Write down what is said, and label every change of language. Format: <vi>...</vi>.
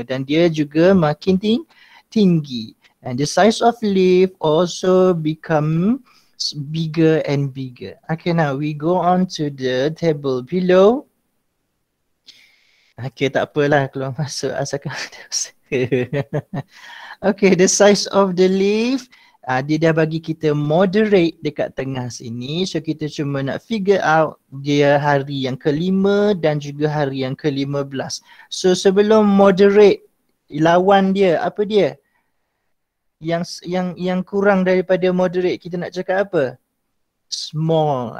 <ms>Dan dia juga makin tinggi.</ms> <en>And the size of leaf also become bigger and bigger. Okay, now we go on to the table below. Okay,</en> <ms>tak apalah keluar masuk asalkan ada usaha.</ms> <en>Okay, the size of the leaf.</en> <ms>Dia dah bagi kita moderate dekat tengah sini. So kita cuma nak figure out dia hari yang ke-5 dan juga hari yang ke-15. So sebelum moderate, lawan dia, apa dia? Yang kurang daripada moderate, kita nak cakap apa? Small.</ms>